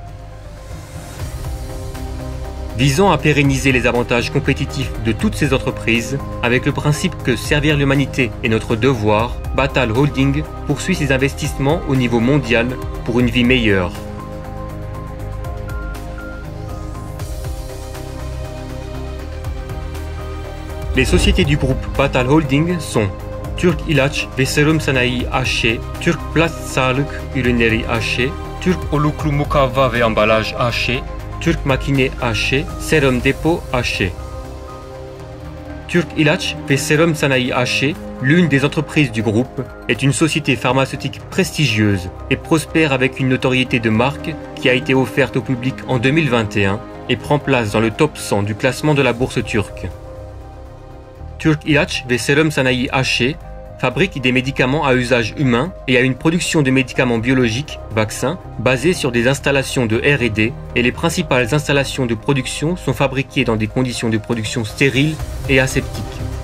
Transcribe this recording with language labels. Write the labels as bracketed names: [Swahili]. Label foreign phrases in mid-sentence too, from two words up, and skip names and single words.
[French] Visant à pérenniser les avantages compétitifs de toutes ces entreprises, avec le principe que servir l'humanité est notre devoir, Batal Holding poursuit ses investissements au niveau mondial pour une vie meilleure. Les sociétés du groupe Batal Holding sont Türk İlaç ve Serum Sanayi AŞ, Türk Plast Sağlık Ürünleri AŞ, Türk Oluklu Mukavva ve Ambalaj AŞ, Türk Makine AŞ, Serum Depot AŞ. Türk İlaç ve Serum Sanayi AŞ, l'une des entreprises du groupe, est une société pharmaceutique prestigieuse et prospère avec une notoriété de marque qui a été offerte au public en 2021 et prend place dans le top 100 du classement de la bourse turque. Türk İlaç ve Serum Sanayi AŞ fabrique des médicaments à usage humain et a une production de médicaments biologiques, vaccins, basés sur des installations de R&D et les principales installations de production sont fabriquées dans des conditions de production stériles et aseptiques.